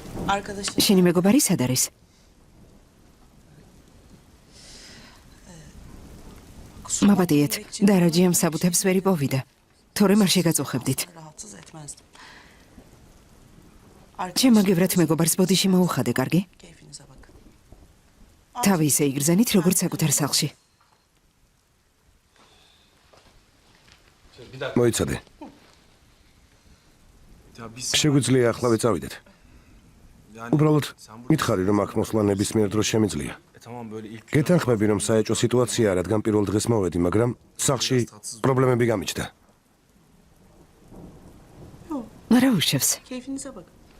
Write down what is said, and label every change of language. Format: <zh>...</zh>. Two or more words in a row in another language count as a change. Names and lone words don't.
<tr>Arkadaşım</tr> <ka>შენი მეგობარი სად არის? მაბადიეთ, დარაჯიამ საბუთებს ვერ იპოვიდა. თორემ არ შეგაწუხებდით.</ka> <tr>rahatsız etmezdim.</tr> <ka>ჩემ აგევრად მეგობარს ბოდიში მოუხადე, კარგი?</ka> <tr>Keyfinize bakın.</tr> <ka>თავი ისე იგრძენით, როგორც საკუთარ სახლში. მოიცადე. შეგვიძლია ახლა ვეწავიდეთ. უბრალოდ მითხარი რომ აქ მოსვლა ნებისმიერ დროს შემიძლია. გეთანხმები რომ საეჭვო სიტუაციაა, რადგან პირველ დღეს მოვედი, მაგრამ სახლში პრობლემები გამიჩნდა. არა უშევს.</ka> <tr>Keyfinize bakın.</tr>